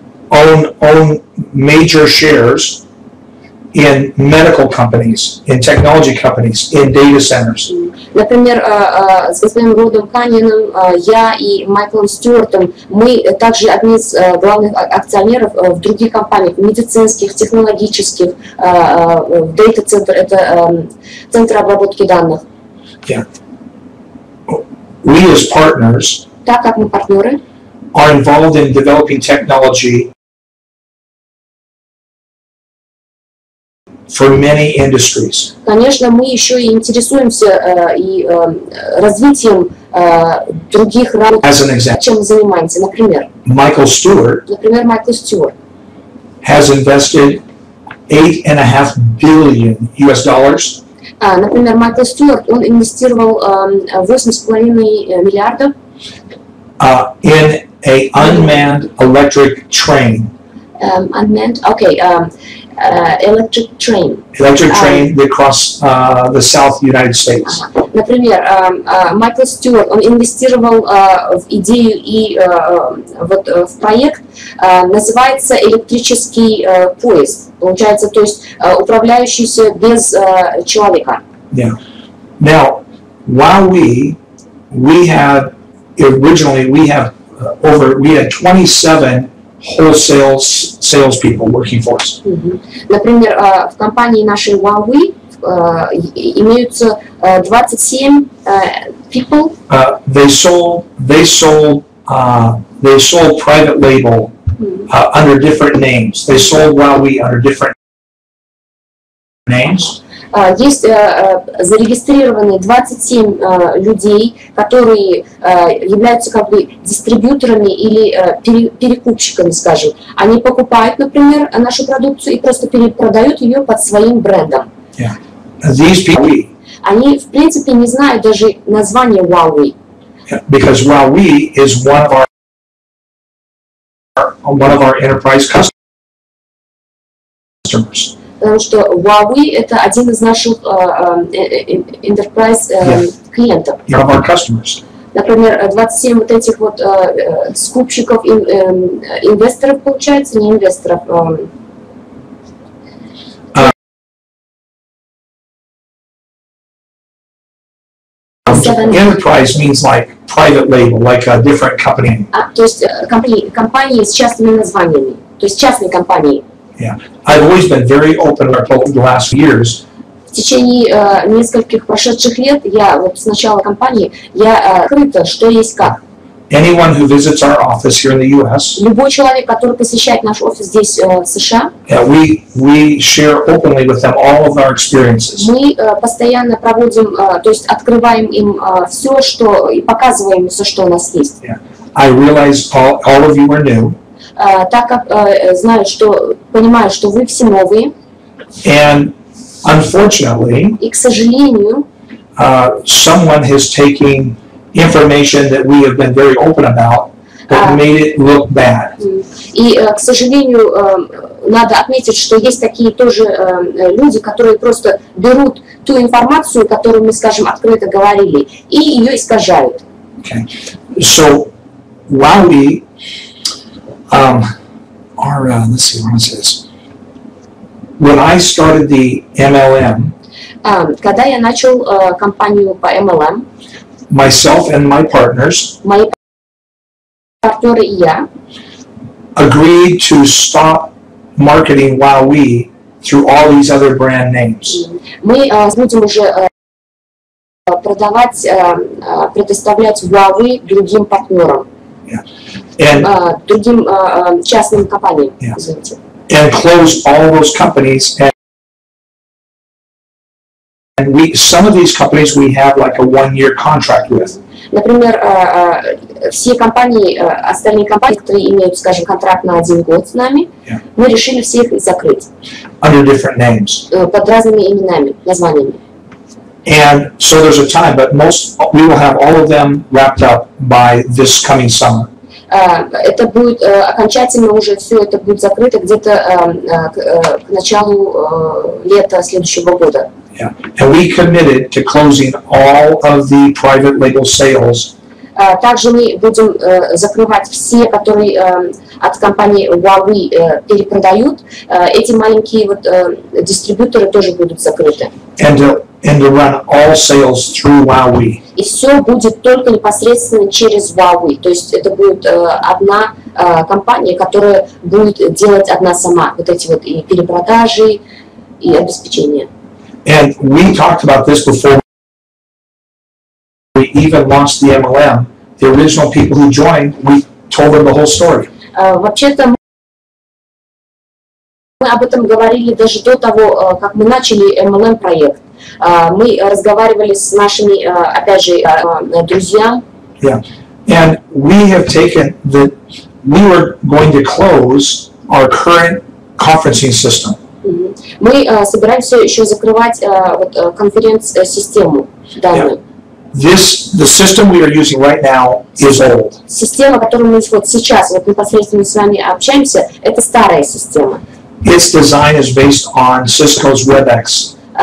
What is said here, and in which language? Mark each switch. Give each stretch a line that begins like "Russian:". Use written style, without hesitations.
English: own major shares in medical companies, in technology companies, in data centers.
Russian: Например, с господином Родом Каньоном, я и Майклом Стюартом, мы также одни из главных акционеров в других компаниях, медицинских, технологических, дата-центр, это центр обработки данных.
English: Yeah. We as partners
Russian: Так как мы партнеры,
English: are involved in developing technology for many industries.
Russian: конечно, мы еще и интересуемся и развитием других работ,
English: As an example,
Russian: чем мы занимаемся. Например,
English: Michael Stewart
Russian: Майкл Стюарт
English: has invested $8.5 billion US.
Russian: Например, Майкл Стюарт, он инвестировал 8,5 миллиардов
English: In a unmanned electric train. Electric train. Electric train across the South United States.
Russian: Например, Майкл Стюарт, он инвестировал в идею и вот в проект, называется электрический поезд, получается, то есть управляющийся без человека.
English: Yeah. Now, WowWe, we had 27 wholesale salespeople working for us.
Russian: Например, в компании нашей WowWe имеются 27
English: people. They sold private label under different names. They sold WowWe under different names.
Russian: Есть зарегистрированные 27 людей, которые являются как бы дистрибьюторами или перекупщиками, скажем. Они покупают, например, нашу продукцию и просто перепродают ее под своим брендом.
English: Yeah. These people,
Russian: Они, в принципе, не знают даже название WowWe.
English: Because WowWe is one of our enterprise customers.
Russian: Потому что WowWe – это один из наших enterprise клиентов.
English: One of our customers.
Russian: Например, 27 вот этих вот скупщиков, инвесторов, получается, не инвесторов.
English: Enterprise means like private label, like a different company.
Russian: То есть компании с частными названиями, то есть частные компании.
English: Yeah, I've always been very open over the last few years.
Russian: В течение нескольких прошедших лет я вот с начала компании я открыта, что есть как.
English: Anyone who visits our office here in the U.S.
Russian: Любой человек, который посещает наш офис здесь в США,
English: we share openly with them all of our experiences.
Russian: мы постоянно проводим, то есть открываем им все, что и показываем все, что у нас есть.
English: Yeah. I realize all of you are new.
Russian: Так как знаю, что понимаю, что вы все новые.
English: And unfortunately,
Russian: и, к сожалению,
English: someone has taken information that we have been very open about that made it look bad.
Russian: И, к сожалению, надо отметить, что есть такие тоже люди, которые просто берут ту информацию, которую мы, скажем, открыто говорили, и ее искажают.
English: Okay. So, WowWe, let's see, what is this? When I started the MLM,
Russian: Когда я начал компанию по MLM,
English: myself and my partners
Russian: мои партнеры и я
English: agreed to stop marketing WowWe through all these other brand names.
Russian: мы будем уже продавать, предоставлять WowWe другим партнерам, другим частным компаниям, извините.
English: And close all those companies. And some of these companies we have like a 1-year contract with.
Russian: Например, все компании, остальные компании, которые имеют, скажем, контракт на 1 год с нами, мы решили всех их закрыть.
English: Under different names.
Russian: Под разными именами, названиями.
English: And so there's a time, but we will have all of them wrapped up by this coming summer.
Russian: Это будет окончательно уже все это будет закрыто где-то к началу лета следующего года.
English: Yeah. And we committed to closing all of the private label sales.
Russian: Также мы будем закрывать все, которые от компании WowWe перепродают. Эти маленькие вот дистрибьюторы тоже будут закрыты.
English: And to run all sales through WowWe.
Russian: И все будет только непосредственно через WowWe. То есть это будет одна компания, которая будет делать одна сама. Вот эти вот и перепродажи, и обеспечение.
English: And we talked about this before we even launched the MLM. The original people who joined, we told them the whole story.
Russian: Вообще-то мы об этом говорили даже до того, как мы начали MLM проект. Мы разговаривали с нашими, опять же, друзьями.
English: Yeah, and we have taken we were going to close our current conferencing system.
Russian: Мы собираемся еще закрывать конференц-систему данную.
English: The system we are using right now is old.
Russian: Система, которую мы вот сейчас вот непосредственно с вами общаемся, это старая система.
English: Its design is based on Cisco's WebEx.